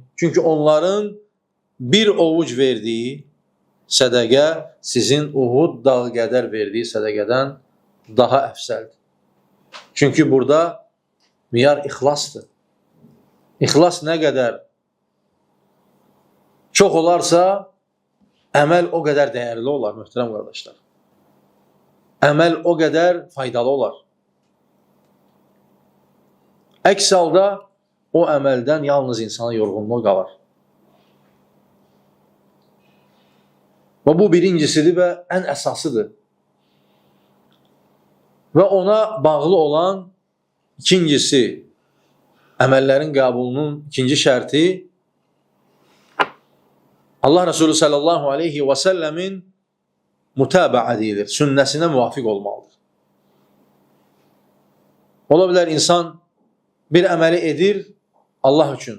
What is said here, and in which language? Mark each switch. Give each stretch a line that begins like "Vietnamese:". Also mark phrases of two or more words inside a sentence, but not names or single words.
Azerbaijani: Çünkü onların bir ovuc verdiği sədəqə sizin Uhud dağı qədər verdiği sədəqədən daha əfsəldir. Çünkü burada miyar ixlasdır.
Turkish: İxlas ne kadar çok olarsa əməl o kadar değerli olar,
Azerbaijani: möhtərəm qardaşlar.
Turkish: Əməl o kadar faydalı olar.
Azerbaijani: Əks halda o əməldən yalnız insana yorğunluğu qalar.
Turkish: Ve bu birincisidir ve en əsasıdır.
Azerbaijani: Ve ona bağlı olan ikincisi, əməllərin qəbulunun ikinci şərti, Allah Resulü
Arabic: sallallahu aleyhi ve sellemin
Azerbaijani: mütabaə deyilir, sünnəsinə müvafiq olmalıdır. Ola bilər insan bir əməli edir Allah üçün.